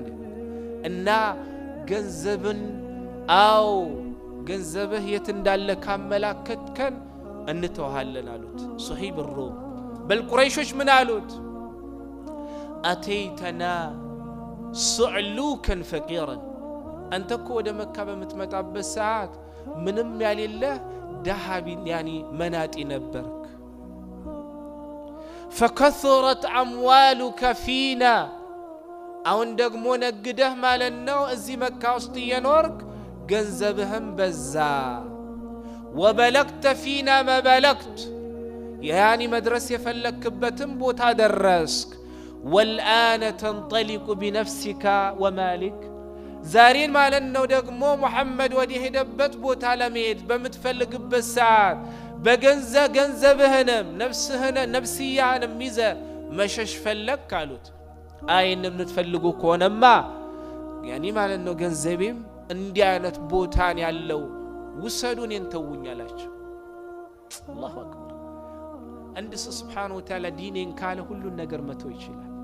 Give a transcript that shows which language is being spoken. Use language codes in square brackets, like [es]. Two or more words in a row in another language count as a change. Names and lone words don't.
[am] እና ገንዘብን ገንዘብህ የት እንዳለ ካመላከትከን እንተዋሃለን አሉት ሱሂብ الروم። በልቁረይሾች ምን አሉት? [ar] أتيتنا صعلوكا فقيرا፣ [am] አንተ እኮ ወደ መካ በምትመጣበት ሰዓት ምንም ያሌለ ደሃቢን ያኒ መናጢ ነበርክ። [ar] فكثرت أموالك فينا، [am] አሁን ደግሞ ነግደህ ማለት ነው እዚህ መካ ውስጥ እየኖርክ ገንዘብህም በዛ። [ar] وبلغت فينا ما بلغت، [am] ያኒ መድረስ የፈለክበትም ቦታ ደረስክ። [ar] والآن تنطلق بنفسك ومالك، [am] ዛሬን ማለት ነው ደግሞ ሙሐመድ ወደ ሄደበት ቦታ ለመሄድ በምትፈልግበት ሰዓት በገንዘብህንም ነፍስያህንም ይዘህ መሸሽ ፈለክ አሉት። አይን የምትፈልጉ ከሆነማ ያኒ ማለት ነው ገንዘቤም እንዲህ አይነት ቦታን ያለው ውሰዱን እንተውኝ አላቸው። [ar] الله أكبر። [am] አንድ [ar] سبحانه وتعالى [am] ዲኔን ካለ ሁሉን ነገር መተው ይችላል።